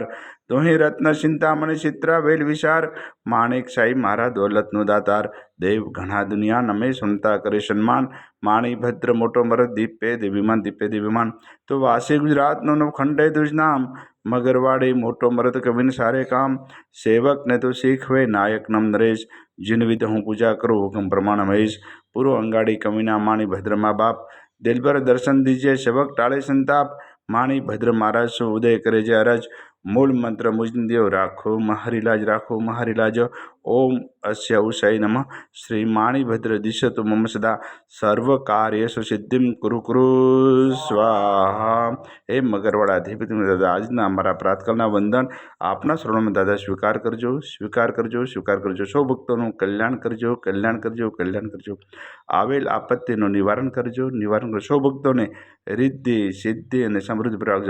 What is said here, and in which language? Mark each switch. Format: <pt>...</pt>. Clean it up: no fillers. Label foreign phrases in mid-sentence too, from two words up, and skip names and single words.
<gu>તુહી રત્ન ચિંતામણી ચિત્રા વેલ વિચાર, માણિક સાહેબ મારા દોલતનો દાતાર। દેવ ઘણા દુનિયા નમે સુનતા કરે સન્માન, માણિભદ્ર મોટો મરદ દીપે દેવીમાન દીપે દેવીમાન। તો વાસી ગુજરાતનો નવખંડે તુજ નામ, મગરવાડી મોટો મરદ કવિન સારે કામ। સેવકને તો શીખવે નાયક નમ નરેશ,</gu> <hi>जिन विध हूँ पूजा करो हुक्म प्रमाण महेश। पूर्व अंगाड़ी कविना माणिभद्र माँ बाप, दिलबर दर्शन दीजिए सेवक टाले संताप। माणिभद्र महाराज सो उदय करे जे अरज, मूल मंत्र मुजदेव राखो महारिलाज राखो महारिलाज।</hi> <sa>ओम अस्य उषय नमः। श्री माणिभद्र दिशतु मम सदा, सर्व कार्येषु सिद्धिं कुरु कुरु स्वाहा।</sa> <gu>हे મગરવાડાધિપતિ દાદા, આજના અમારા પ્રાતકાળના વંદન આપના શરણોમાં દાદા સ્વીકાર કરજો, સ્વીકાર કરજો, સ્વીકાર કરજો। સૌ ભક્તોનું કલ્યાણ કરજો, કલ્યાણ કરજો, કલ્યાણ કરજો। આવેલ આપત્તિનું નિવારણ કરજો, નિવારણ કરજો। સૌ ભક્તોને રિદ્ધિ સિદ્ધિ અને સમૃદ્ધિ પ્રાપ્ત।</gu>